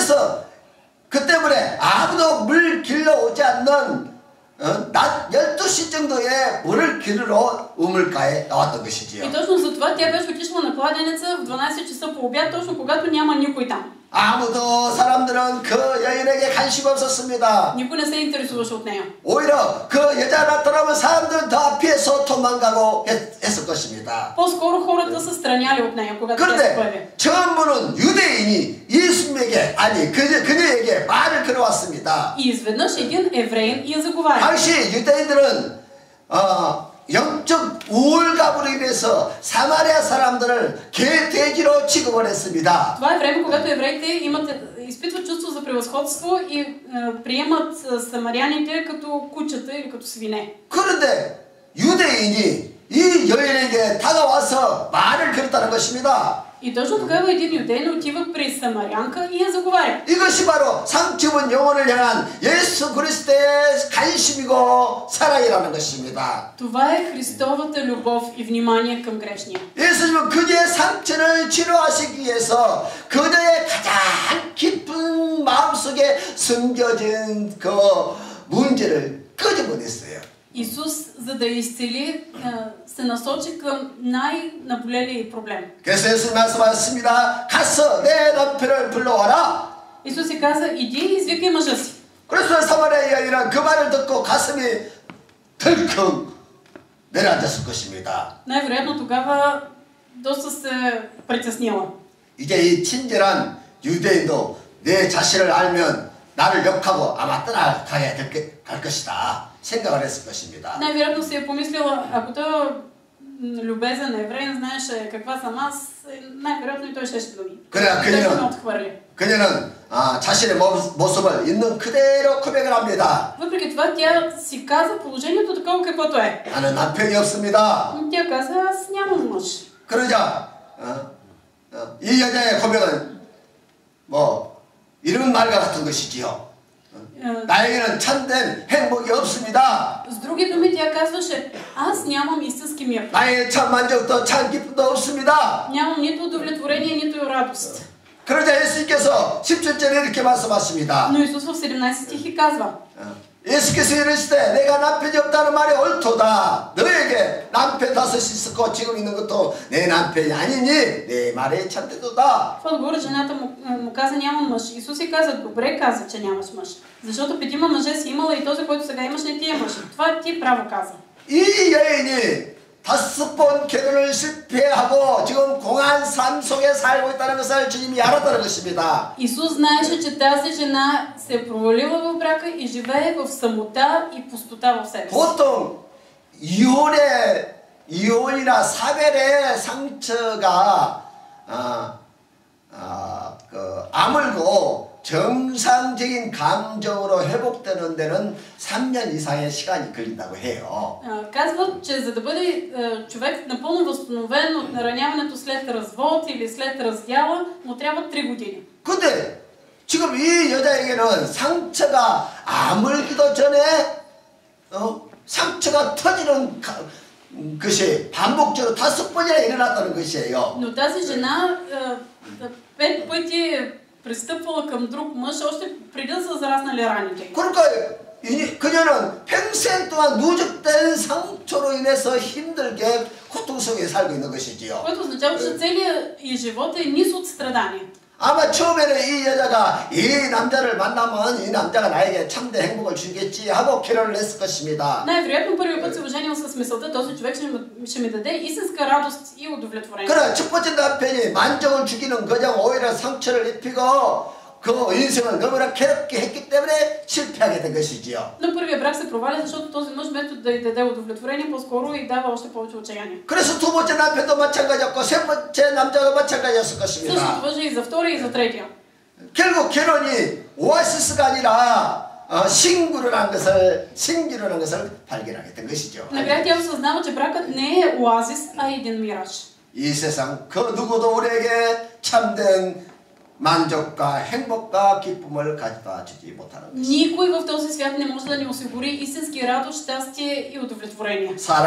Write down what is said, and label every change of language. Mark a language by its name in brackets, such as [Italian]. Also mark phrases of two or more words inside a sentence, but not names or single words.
[Korean] 그래서 그 때문에 아무도 물 길러 오지 않는 낮 12시 정도에 물을 기르러 우물가에 나왔던 것이지요. [Bulgarian] И точно за това тя беше отишла на кладенеца в 12 часа по обяд, точно когато няма никой там. [Korean] 아무도 사람들은 그 여인에게 관심 없었습니다. [Bulgarian] Никой не се интересуваше от нея. [Korean] 오히려 그 여자 나타나면 사람들은 더 피해서 도망가고 했을 것입니다. [Bulgarian] По-скоро хората се страняли от нея, когато тя се появи. [Korean] 그런데 전부는 유대인이 예수님에게 아니 그녀에게 말을 걸어왔습니다. [Bulgarian] И изведнъж един евреин я заговаря. [Korean] 당시 유대인들은 영적 우월감으로 인해서 사마리아 사람들을 개돼지로 취급을 했습니다. [Bulgarian] Това е време, когато евреите изпитват чувство за превъзходство и приемат самаряните като кучета или като свине. [Korean] 그런데 유대인이 이 여인에게 다가와서 말을 걸었다는 것입니다. [Bulgarian] И точно тогава един юдеин отива при самарянка и я заговаря. [Korean] 이것이 바로 상처 입은 영혼을 향한 예수 그리스도의 관심이고 사랑이라는 것입니다. [Bulgarian] Това е Христовата любов и внимание към грешния. [Korean] 예수님은 그녀의 상처를 치료하시기 위해서 그녀의 가장 깊은 마음속에 숨겨진 그 문제를 끄집어냈어요. [Bulgarian] Исус, за да изцели, се насочи към най-наболелия проблем. [Korean] 그래서 예수님 말씀하셨습니다. 가서 내 남편을 불러와라. [Bulgarian] Исус си каза, иди и извикай мъжа си. [Korean] 그래서 사마리아 여인은 그 말을 듣고 가슴이 덜컹 내려앉았을 것입니다. [Bulgarian] Най-вероятно тогава доста се притеснила. [Korean] 이제 이 친절한 유대인도 내 자신을 알면 나를 욕하고 아마 떠나가게 갈 것이다 생각을 했을 것입니다. [Bulgarian] Най-вероятно си е помислила, ако той любезен евреин знаеше каква съм аз, най-вероятно и той ще ме отхвърли. [Korean] 그녀는 자신의 모습을 있는 그대로 고백을 합니다. [Bulgarian] Въпреки това тя си каза положението такова каквото е. [Korean] 나는 남편이 없습니다. [Bulgarian] Тя каза, аз нямам мъж. [Korean] 그러자 이 여자의 고백은 뭐 이런 말과 같은 것이지요. 나에게는 참된 행복이 없습니다. [Bulgarian] С други думи тя казваше, аз нямам истински мир. [Korean] 나의 참 만족도 참 기쁨도 없습니다. [Bulgarian] Нямам нито удовлетворение, нито радост. [Korean] 그러자 예수님께서 17절에 이렇게 말씀하십니다. [Bulgarian] Но Исус в 17 стихи казва, [Korean] 예수께서 이르시되 내가 남편이 없다는 말이 옳도다. 너에게 남편 5이 있었고 지금 있는 것도 내 남편이 아니니 내 말이 참되도다. [Bulgarian] В отговор жената му каза, нямам мъж. Исус си каза, добре каза, че нямаш мъж. Защото 5 мъже си имала и този, който сега имаш, не ти е мъж. Това ти право каза. [Korean] 이 여인이 5번 결혼을 실패하고 지금 공한 삶 속에 살고 있다는 것을 주님이 알았다는 것입니다. [Bulgarian] Исус знаеше, че тази жена се е провалила в брака и живее в самота и пустота в себе си. [Korean] 보통 이혼이나 사별의 상처가 아물고 정상적인 감정으로 회복되는 데는 3년 이상의 시간이 걸린다고 해요. [Bulgarian] Казват, че за да бъде човек напълно възстановен от нараняването след развод или след раздяла, му трябва 3 години. [Korean] 근데 지금 이 여자에게는 상처가 아물기도 전에 상처가 터지는 것이 반복적으로 5번이나 일어났다는 것이에요. [Bulgarian] Но тази жена 5 пъти пристъпвала към друг мъж, още преди да са зараснали раните. [Korean] 그러니까 그녀는 평생 동안 누적된 상처로 인해서 힘들게 고통 속에 살고 있는 것이지요. [Bulgarian] което означава, че целият 이 живот е низ от страдания. [Korean] 아마 처음에는 이 여자가 이 남자를 만나면 이 남자가 나에게 참된 행복을 주겠지 하고 결혼을 했을 것입니다. [Bulgarian] Най-вероятно първият път се оженил с мисълта, този човек ще ми даде истинска радост и удовлетворение. [Korean] 그래 첫 번째 남편이 만족을 주기는 그냥 오히려 상처를 입히고 그 인생을 너무나 괴롭게 했기 때문에 실패하게 된 것이지요. [Bulgarian] Но първият брак се проваля, защото този мъж вместо да й даде удовлетворение, по-скоро и дава още повече отчаяние. [Korean] 그래서 두 번째 남편도 마찬가지였고 세 번째 남자도 마찬가지였을 것입니다. [Bulgarian] Същото важи и за втория, и за третия. [Korean] 결국 결혼이 오아시스가 아니라 신기루라는 것을 발견하게 된 것이죠. [Bulgarian] Накрая тя осъзнава, че бракът не е оазис, а един мираж. [Korean] 이 세상 그 누구도 우리에게 참된 만족과 행복과 기쁨을 가져다 주지 못하는 것입니다. [Bulgarian] Никой в този свят не може да ни осигури истински радост, щастие и удовлетворение.